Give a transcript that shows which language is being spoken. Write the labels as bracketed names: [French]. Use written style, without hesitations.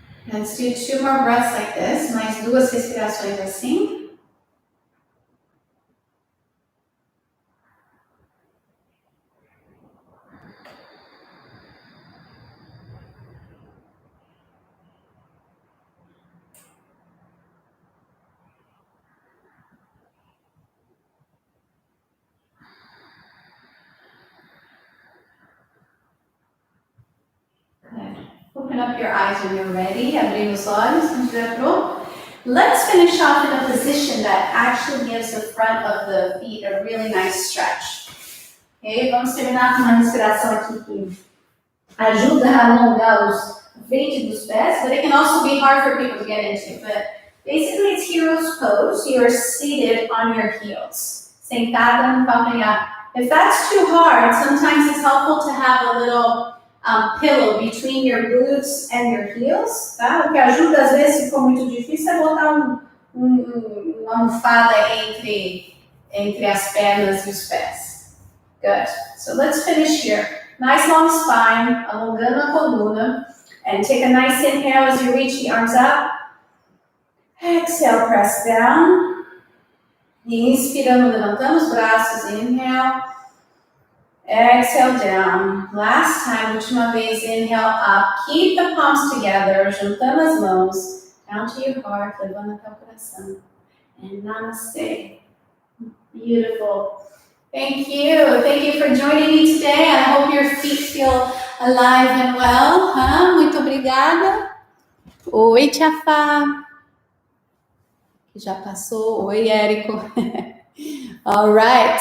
[English] Let's do 2 more breaths like this. [Portuguese] Mais 2 respirações assim. [English] Open up your eyes when you're ready. [Portuguese] Abrir os olhos quando estiver pronto. [English] Let's finish off in a position that actually gives the front of the feet a really nice stretch. [Portuguese] Okay, vamos terminar com uma respiração aqui que ajuda a alongar a frente dos pés, [English] but it can also be hard for people to get into. But basically it's hero's pose. You are seated on your heels. [Portuguese] Sentada no calcanhar. [English] If that's too hard, sometimes it's helpful to have a little pillow between your glutes and your heels, tá? [Portuguese] O que ajuda às vezes, se for muito difícil, é botar uma almofada entre as pernas e os pés. [English] Good. So let's finish here. Nice long spine, [Portuguese] alongando a coluna. [English] And take a nice inhale as you reach the arms up. Exhale, press down. [Portuguese] Inspirando, levantando os braços. [English] Inhale. Exhale down. Last time, [Portuguese] última vez, [English] inhale up. Keep the palms together, [Portuguese] juntando as mãos. [English] Down to your heart, [Portuguese] levando até o coração. [English] And namaste. Beautiful. Thank you. Thank you for joining me today. I hope your feet feel alive and well. [Portuguese] Muito obrigada. Oi, Tia Fá. Já passou. Oi, Érico. [English] All right.